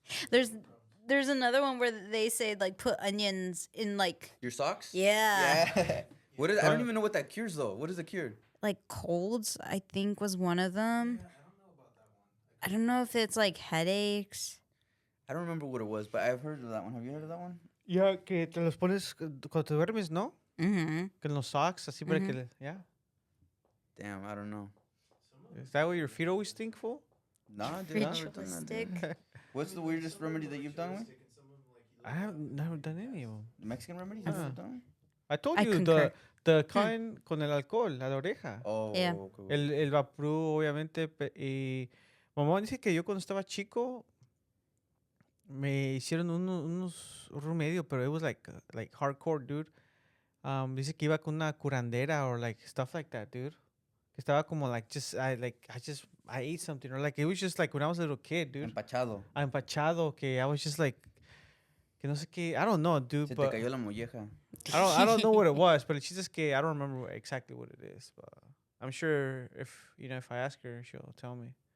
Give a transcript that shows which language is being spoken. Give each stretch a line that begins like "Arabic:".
English: There's another one where they say like put onions in like Your socks? yeah. Yeah. What is? I don't even know what that cures though. What is the cure? Like colds, I think was one of them. I don't know if it's like headaches. I don't remember what it was, but I've heard of that one. Have you heard of that one?
Spanish: Yeah, que te los pones cuando te duermes, ¿no? Mm-hmm. Que en los socks, así para que yeah.
English: Damn, I don't know. Is that what your feet always stink for? Nah, dude, I've never done that, dude. Ritualistic. What's the weirdest remedy that you've done with? I have never done any of them. The Mexican remedy? You've never done? I told I you concur. the kind
Spanish: con el alcohol, a la oreja.
English: Oh, Yeah. okay.
Spanish: El vaporú, obviamente. Y mamá dice que yo cuando estaba chico me hicieron unos remedio, pero
English: it was like hardcore, dude.
Spanish: Dice que iba con una curandera
English: or like stuff like that, dude.
Spanish: Que estaba como
English: like I ate something or like it was just like when I was a little kid, dude.
Spanish: Empachado.
English: Empachado, que I was just like
Spanish: que no sé qué,
English: I don't know, dude,
Spanish: Se te
English: but
Spanish: cayó la molleja.
English: I don't know what it was, but she's just que I don't remember exactly what it is, but I'm sure if I ask her, she'll tell me.